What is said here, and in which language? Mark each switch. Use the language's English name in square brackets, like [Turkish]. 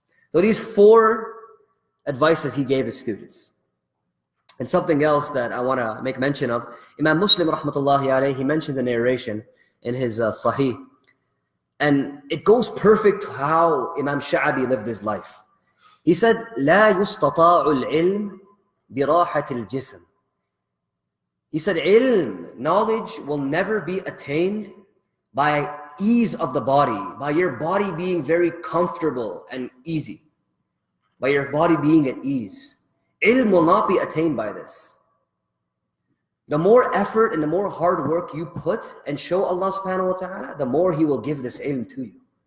[English] So these four advices he gave his students. And something else that I want to make mention of, Imam Muslim rahmatullahi alayhi, he mentions a narration in his Sahih. And it goes perfect to how Imam Sha'abi lived his life. He said, [Arabic] لا يستطاع العلم براحة الجسم. [English] He said, ilm, knowledge, will never be attained by ease of the body, by your body being very comfortable and easy, by your body being at ease. Ilm will not be attained by this. The more effort and the more hard work you put and show Allah subhanahu wa ta'ala, the more He will give this ilm to you.